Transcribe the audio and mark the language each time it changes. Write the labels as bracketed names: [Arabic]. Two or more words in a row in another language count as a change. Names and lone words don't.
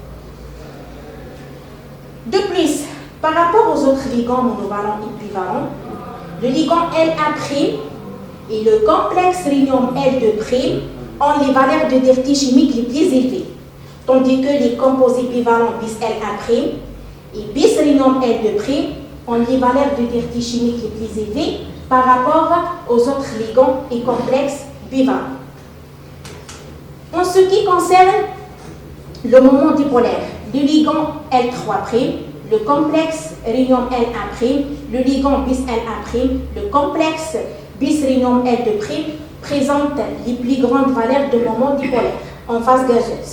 [French] De plus, par rapport aux autres ligands monovalents et bivalents, le ligand L1' et le complexe rhénium L2' ont les valeurs de densité chimique les plus élevées, tandis que les composés bivalents bis L1' et bis rhénium L2' ont les valeurs de densité chimique les plus élevées par rapport aux autres ligands et complexes bivalents. En ce qui concerne le moment dipolaire, le ligand L3', le complexe rhénium L1', le ligand bis L1', le complexe bis rhénium L2' présentent les plus grandes valeurs de moment dipolaire en phase gazeuse.